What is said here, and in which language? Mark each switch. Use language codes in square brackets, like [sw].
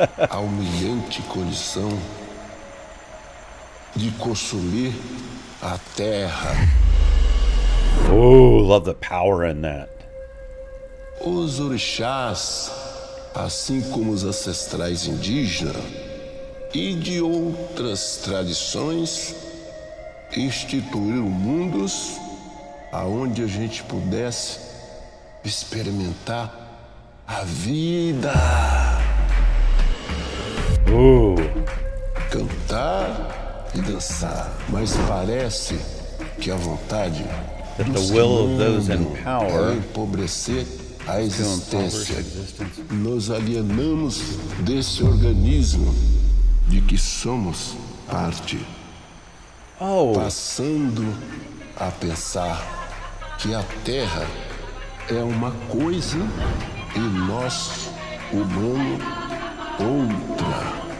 [pt] A humilhante condição de consumir a terra. [en] Oh, love the power in that. [pt] Os orixás, assim como os ancestrais indígenas e de outras tradições, instituíram mundos aonde a gente pudesse experimentar a vida. Cantar e dançar, mas parece que a vontade [en] the will of those in power [pt] é empobrecer a existência. Nos alienamos desse organismo de que somos parte, passando a pensar que a Terra é uma coisa e nós, humano, outra.